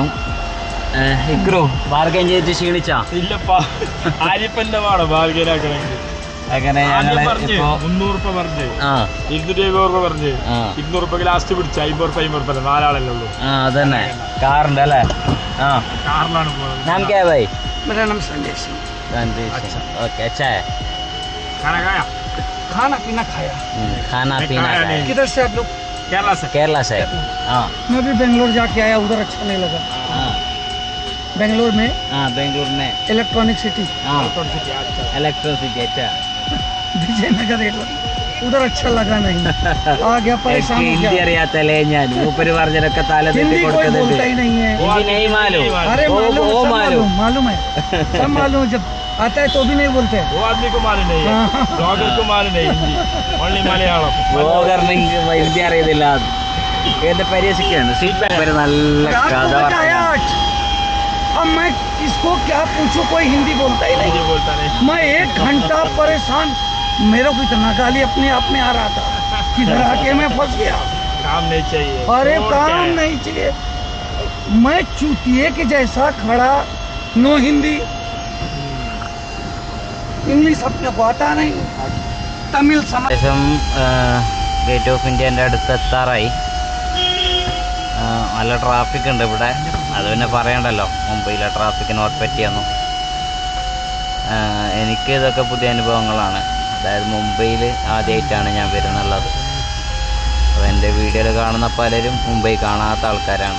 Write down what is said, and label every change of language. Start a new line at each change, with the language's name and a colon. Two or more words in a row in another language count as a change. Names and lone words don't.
Malayalam: ഇക്രു ബാർഗൈൻ ചെയ്തിട്ട് ക്ഷീണിച്ചാ? ഇല്ലപ്പാ, ആരിപ്പന്റെ പാടോ ബാർഗൈൻ ആക്കണമെങ്കിൽ. അങ്ങനെ ഞങ്ങള് 300 റുപ്യ പറഞ്ഞു, 250 റുപ്യ പറഞ്ഞു, 200 റുപ്യക്ക് ലാസ്റ്റ് പിടിച്ചു. 50 റുപ്യ 4 ഉള്ളൂ. അതന്നെ കാറുണ്ട് അല്ലേ? കാറിലാണ് പോകുന്നത്.
Hindi: नाम क्या भाई? मेरा नाम संजय सिंह। ओके, अच्छा है। खाना खाया? खाना पीना खाया। खाना पीना खाया। किधर से आप लोग? केरला से। हाँ, मैं भी बेंगलोर जाके आया, उधर अच्छा नहीं लगा। बेंगलोर में बेंगलोर में इलेक्ट्रॉनिक सिटी, इलेक्ट्रिसिटी। अच्छा, विजयनगर उधर अच्छा लगा नहीं। आ गया, परेशान हो हिंदी गया।
Malayalam: അറിയാത്തല്ലേ ഞാൻ ഊപ്പര് പറഞ്ഞതൊക്കെ തല തെറ്റി
Hindi: हिंदी कोई
Malayalam: കൊടുക്കുന്നുണ്ട്.
Hindi: बोलता ही नहीं है। हिंदी नहीं मालूम? अरे मालूम, वो सब मालूम। मालूम है, सब मालूम। जब आता है तो भी नहीं बोलते। वो आदमी को मालूम नहीं है, ब्लॉगर को मालूम नहीं हिंदी, ओनली मलयालम।
Malayalam: ബ്ലോഗറിന് ഹിന്ദി അറിയത്തില്ല. എന്റെ പരിഹസിക്കാണ്. സീറ്റ് ബാക്ക് നല്ല
Hindi: रात
Malayalam: കഥ
Hindi: को मजा आया
Malayalam: പറഞ്ഞു.
Hindi: आज। अब मैं इसको क्या पूछूं, कोई हिंदी बोलता ही नहीं। हिंदी बोलता नहीं। मैं 1 घंटा परेशान, मेरे को इतना गाली अपने आप में आ रहा था, किधर आके मैं फंस गया। काम नहीं चाहिए। अरे और क्या काम है? नहीं चाहिए। मैं चूतिए के जैसा खड़ा, नो हिंदी, इंग्लिश अपने को आता नहीं, तमिल समझ।
Malayalam: ഏകദേശം ഗേറ്റ് ഓഫ് ഇന്ത്യൻ്റെ അടുത്ത് എത്താറായി. നല്ല ട്രാഫിക് ഉണ്ട് ഇവിടെ. അത് പിന്നെ പറയണ്ടല്ലോ, മുംബൈയിലെ ട്രാഫിക്കിന് പറ്റിയൊന്നും. എനിക്ക് ഇതൊക്കെ പുതിയ അനുഭവങ്ങളാണ്. അതായത് മുംബൈയിൽ ആദ്യമായിട്ടാണ് ഞാൻ വരുന്നുള്ളത്. അപ്പോൾ എൻ്റെ വീഡിയോയിൽ കാണുന്ന പലരും മുംബൈ കാണാത്ത ആൾക്കാരാണ്.